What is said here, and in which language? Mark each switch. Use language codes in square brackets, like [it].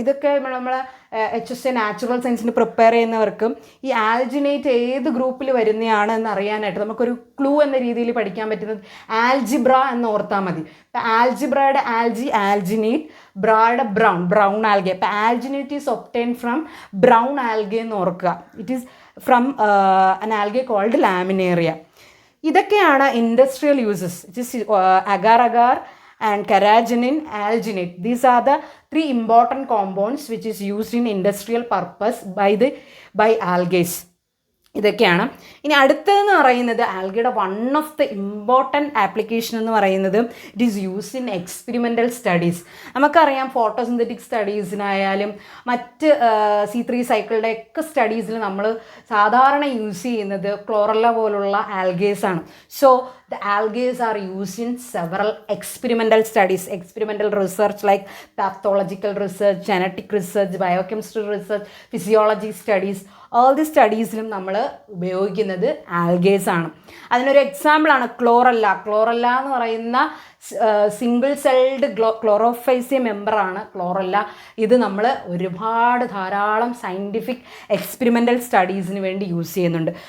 [ml] ഇതൊക്കെ നമ്മൾ HSA natural സയൻസിന് prepare ചെയ്യുന്നവർക്കും ഈ ആൽജിനേറ്റ് ഏത് ഗ്രൂപ്പിൽ വരുന്നതാണ് എന്ന് അറിയാനായിട്ട് നമുക്കൊരു ക്ലൂ എന്ന രീതിയിൽ പഠിക്കാൻ പറ്റുന്നത് ആൽജിബ്ര എന്ന് ഓർത്താൽ മതി. ഇപ്പം ആൽജിബ്രയുടെ ആൽജിനേറ്റ്, ബ്രയുടെ ബ്രൗൺ ആൽഗെ. [en] അപ്പം alginate is obtain from brown algae [ml] എന്ന് ഓർക്കുക. [en] It is from an algae called laminaria. [ml] ഇതൊക്കെയാണ് industrial uses. [en] It is agar agar and carrageenan, alginate. These are the three important compounds which is used in industrial purpose by algae. [ml] ഇതൊക്കെയാണ്. ഇനി അടുത്തതെന്ന് പറയുന്നത് ആൽഗയുടെ [en] One of the important application എന്ന് പറയുന്നത് it is use in experimental studies. നമുക്കറിയാം photosynthetic സ്റ്റഡീസിനായാലും മറ്റ് C3 സൈക്കിളുടെ ഒക്കെ സ്റ്റഡീസിൽ നമ്മൾ സാധാരണ യൂസ് ചെയ്യുന്നത് ക്ലോറല്ല പോലുള്ള ആൽഗേസാണ്. So the algae are used in several experimental studies, experimental research like pathological research, genetic research, biochemistry research, physiology studies. all the [ml] സ്റ്റഡീസിലും നമ്മൾ ഉപയോഗിക്കുന്നത് algaes ആണ്. അതിനൊരു എക്സാമ്പിളാണ് ക്ലോറല്ല. ക്ലോറല്ല എന്ന് പറയുന്ന സിംഗിൾ സെൽഡ് ക്ലോറോഫൈസിയ മെമ്പറാണ് ക്ലോറല്ല. ഇത് നമ്മൾ ധാരാളം സയൻറ്റിഫിക് എക്സ്പെരിമെൻ്റൽ സ്റ്റഡീസിന് വേണ്ടി യൂസ് ചെയ്യുന്നുണ്ട്.